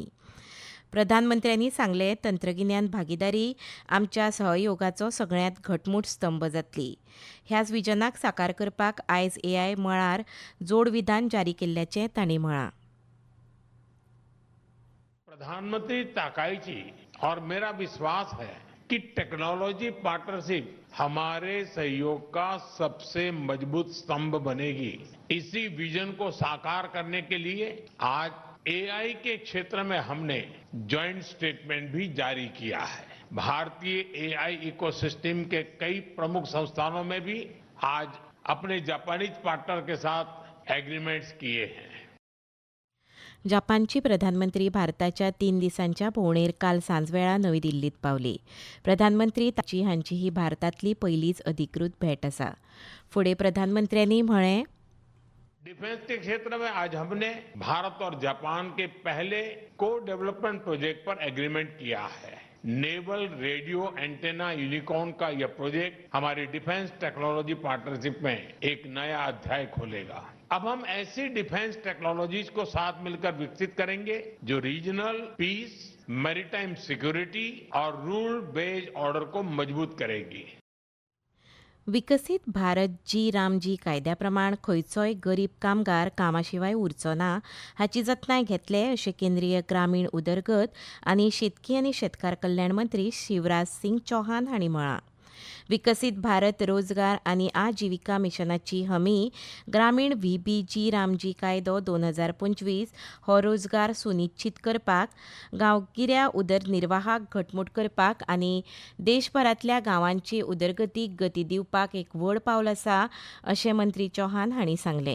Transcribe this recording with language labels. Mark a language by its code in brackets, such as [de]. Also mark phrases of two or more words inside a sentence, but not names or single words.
[kok] प्रधानमंत्र्यांनी सांगलें, तंत्रगिन्यान भागीदारी आमच्या सहयोगाचो सगळ्यांत घटमूट स्तंभ जातली. ह्याच विजनाक साकार करपाक आयज एआय मळार जोड विधान जारी केल्ल्याचें तांणी म्हळां. [hi] प्रधानमंत्री ताकाइची और मेरा विश्वास है कि [en] technology partnership [hi] हमारे सहयोग का सबसे मजबूत स्तंभ बनेगी. इसी विजन को साकार करने के लिए आज एआई के क्षेत्र में हमने [en] joint statement [hi] भी जारी किया है. भारतीय [en] AI ecosystem [hi] के कई प्रमुख संस्थानों में भी आज अपने [en] Japanese partner [hi] के साथ एग्रीमेंट्स किए हैं. [kok] जपानची प्रधानमंत्री भारताच्या 3 दिसांच्या भोंवडेर काल सांजवेळा नवी दिल्लीत पावले. प्रधानमंत्री ताची हांची ही भारतांतली पयलीच अधिकृत भेट आसा. फुडें प्रधानमंत्र्यांनी म्हळें, [hi] डिफेंस के क्षेत्र में आज हमने भारत और जापान के पहले [en] co-development project [hi] पर एग्रीमेंट किया है. नेवल रेडियो एंटेना यूनिकॉर्न का यह प्रोजेक्ट हमारी [en] defence technology partnership [hi] में एक नया अध्याय खोलेगा. अब हम ऐसी [en] defence technologies [hi] को साथ मिलकर विकसित करेंगे जो [en] regional peace, maritime security [hi] और [en] rule based order [hi] को मजबूत करेगी. [kok] विकसीत भारत जी रामजी कायद्याप्रमाण खंयचोय गरीब कामगार कामाशिवाय उरचो ना हाची जतनाय घेतले अशें केंद्रीय ग्रामीण उदरगत आनी शेतकी आनी शेतकार कल्याण मंत्री शिवराज सिंग चौहान हांणी म्हळां. विकसीत भारत रोजगार आनी आजिविका मिशनाची हमी ग्रामीण व्हीबीजी रामजी कायदो 2025 हो रोजगार सुनिश्चित करपाक, गांवगिऱ्या उदरनिर्वाहाक घटमूट करपाक आनी देशभरांतल्या गांवांचे उदरगतीक गती दिवपाक एक व्हड पावल आसा अशें मंत्री चौहान हांणी सांगलें.